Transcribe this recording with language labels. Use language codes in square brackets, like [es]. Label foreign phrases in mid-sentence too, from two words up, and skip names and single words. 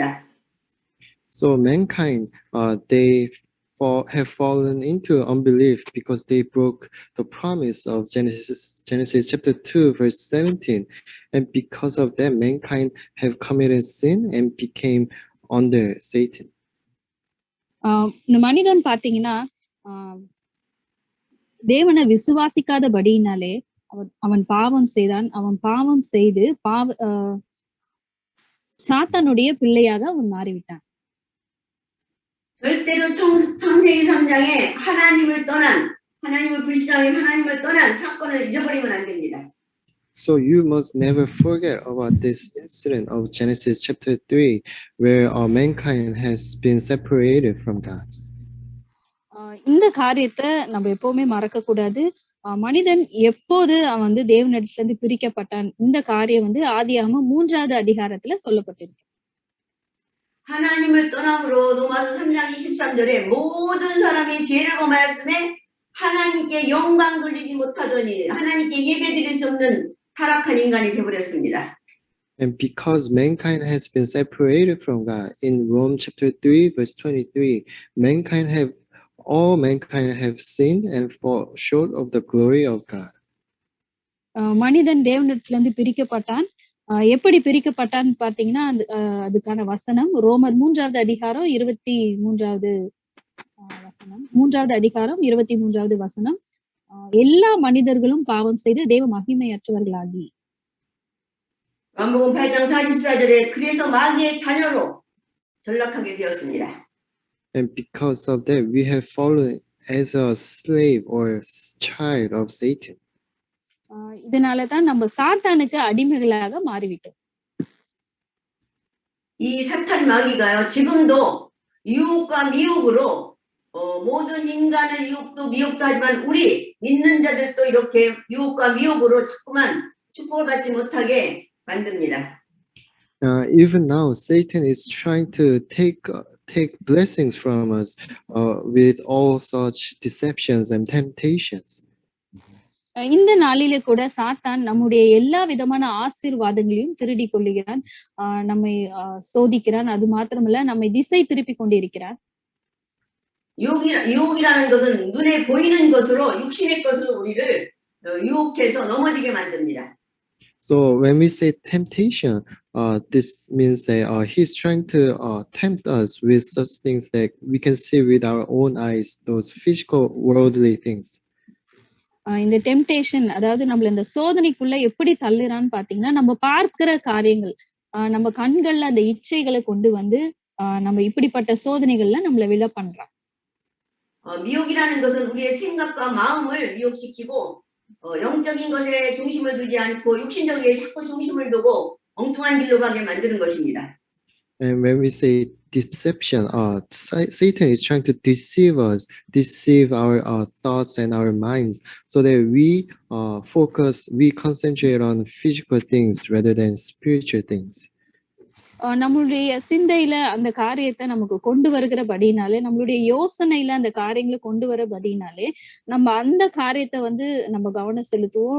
[en] So mankind, they have fallen into unbelief because they broke the promise of Genesis chapter 2 verse 17, and because of that mankind have committed sin and became under Satan. [ta] இந்த மனிதன் பாத்தீங்கன்னா தேவனை விசுவாசிக்காதபடியினாலே அவன் பாவம் செய்தான். அவன் பாவம் செய்து சாத்தானுடைய பிள்ளையாக அவன் மாறிவிட்டான். [ko] 절대로 창세기 3장에 하나님을 떠난, 하나님을 불신하게 하나님을 떠난 사건을 잊어버리면 안 됩니다. [en] So you must never forget about this incident of Genesis chapter 3, where mankind has been separated from God. [ta] இந்த காரியத்தை நம்ம எப்பவுமே மறக்க கூடாது. மனிதன் எப்போது அவன் வந்து தேவனிடத்துல இருந்து பிரிக்கப்பட்டான், இந்த காரியம் வந்து ஆதியாகமம் 3வது அதிகாரத்துல சொல்லப்பட்டிருக்கு. [ko] 하나님을 떠남으로 로마서 3장 23절에 모든 사람이 죄를 범하였음에 하나님께 영광 돌리지 못하더니 하나님께 예배드릴 수 없는 타락한 인간이 되어버렸습니다. [en] And because mankind has been separated from God, in Rome chapter 3 verse 23, all mankind have sinned and fall short of the glory of God. [ta] மனிதன் தேவனிடத்துல இருந்து பிரிக்கப்பட்டான். எப்படி பிரிக்கப்பட்டான்னு பாத்தீங்கன்னா அதுக்கான வசனம் ரோமர் 3வது அதிகாரம் 23வது வசனம். 3வது அதிகாரம் 23வது வசனம். எல்லா மனிதர்களும் பாவம் செய்து தேவ மகிமையற்றவர்களாகி. [ko] 요한복음 8장 44절에 그래서 마귀의 자녀로 전락하게 되었습니다. [en] And because of that, we have fallen as a slave or child of Satan. [ta] இதனாலதான் நம்ம சாத்தானுக்கு அடிமைகளாக மாறிவிட்டோம். [ko] 이 사탄 마귀가요 지금도 유혹과 미혹으로 모든 인간을 유혹도 미혹도 하지만 우리 믿는 자들도 이렇게 유혹과 미혹으로 자꾸만 축복을 받지 못하게 만듭니다. [en] Even now, Satan is trying to take blessings from us with all such deceptions and temptations. [ta] இந்த நாளிலே கூட சாத்தான் நம்முடைய எல்லா விதமான ஆசீர்வாதங்களையும் திருடி கொள்ளுகிறான். நம்மை சோதிக்கிறான். அது மாத்திரமல்ல நம்மை திசை திருப்பி கொண்டிருக்கிறான். [ko] 유혹이라는 것은 눈에 보이는 것으로 육신의 것으로 우리를 유혹해서 넘어지게 만듭니다. [en] So when we say temptation, this means that he's trying to tempt us with such things that we can see with our own eyes, those physical worldly things. [ta] இந்த டெம்டேஷன் அதாவது நம்மள இந்த சோதனைக்குள்ள எப்படி தள்ளுறான்னு பாத்தீங்கன்னா நம்ம பார்க்கிற காரியங்கள் நம்ம கண்கள்ல அந்த இச்சைகளை கொண்டு வந்து நம்ம இப்படிப்பட்ட சோதனைகள்ல நம்மள விழ பண்றான். [ko] 미혹이라는 것은 우리의 생각과 마음을 미혹시키고 영적인 것에 중심을 두지 않고 육신적인 자꾸 중심을 두고 엉뚱한 길로 가게 만드는 것입니다. [en] And when we say deception, Satan is trying to deceive our thoughts and our minds, so that we concentrate on physical things rather than spiritual things. [ta] நம்மளுடைய சிந்தையில அந்த காரியத்தை நமக்கு கொண்டு வருகிறபடினாலே, நம்மளுடைய யோசனையில அந்த காரியங்களை கொண்டு வரபடினாலே நம்ம அந்த காரியத்தை வந்து நம்ம கவனம் செலுத்துவோம்.